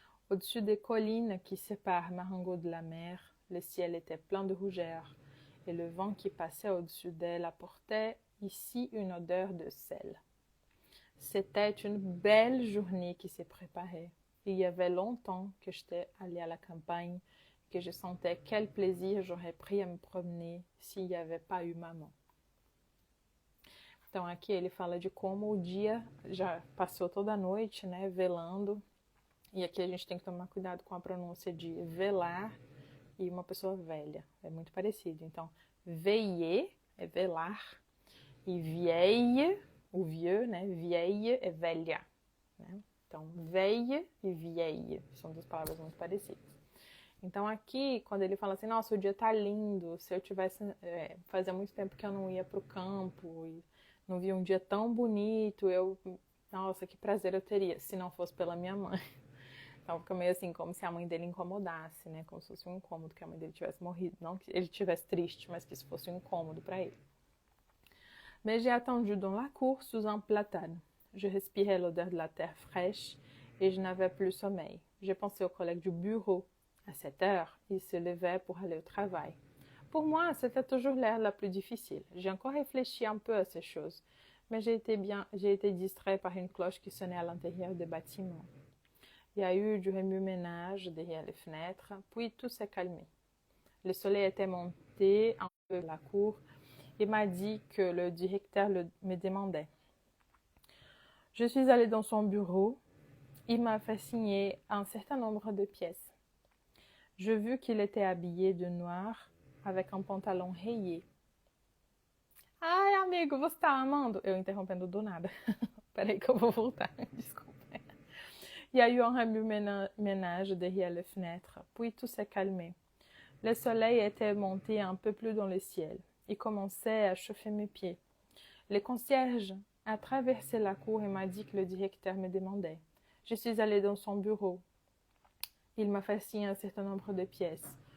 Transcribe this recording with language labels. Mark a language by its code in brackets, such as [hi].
[fr] Au-dessus des collines qui séparent Marengo de la mer, le ciel était plein de rougeur et le vent qui passait au-dessus d'elle apportait ici une odeur de sel. C'était une belle journée qui s'est préparée. Il y avait longtemps que j'étais allée à la campagne, que je sentais quel plaisir j'aurais pris à me promener s'il n'y avait pas eu maman. [pt] Então aqui ele fala de como o dia já passou toda a noite, né, velando. E aqui a gente tem que tomar cuidado com a pronúncia de velar e uma pessoa velha. É muito parecido. Então, veiller é velar e vieille, o vieux, né, vieille é velha, né? Então, veille e vieille são duas palavras muito parecidas. Então, aqui, quando ele fala assim, nossa, o dia tá lindo, se eu tivesse... fazia muito tempo que eu não ia pro campo e não via um dia tão bonito, nossa, que prazer eu teria, se não fosse pela minha mãe. Então, fica meio assim, como se a mãe dele incomodasse, né? Como se fosse um incômodo que a mãe dele tivesse morrido. Não que ele tivesse triste, mas que isso fosse um incômodo para ele. [fr] Mais j'ai attendu dans la cour sous un platane. Je respirais l'odeur de la terre fraîche et je n'avais plus sommeil. J'ai pensé aux collègues du bureau. À 7 heures, ils se levaient pour aller au travail. Pour moi, c'était toujours l'heure la plus difficile. J'ai encore réfléchi un peu à ces choses, mais j'ai été distrait par une cloche qui sonnait à l'intérieur des bâtiments. Il y a eu du remue-ménage derrière les fenêtres, puis tout s'est calmé. Le soleil était monté un peu de la cour et m'a dit que le directeur me demandait. Je suis allée dans son bureau. Il m'a fait signer un certain nombre de pièces. Je vis qu'il était habillé de noir avec un pantalon rayé. [pt] Ai, amigo, você tá amando? Eu interrompendo do nada. Peraí que eu vou voltar, desculpa. [fr] Il y a eu un remue-ménage derrière les fenêtres, puis tout s'est calmé. Le soleil était monté un peu plus dans le ciel. Il commençait à chauffer mes pieds. Le concierge a traversé la cour et m'a dit que le directeur me demandait. Je suis allée dans son bureau. Il m'a fait signer un certain nombre de pièces.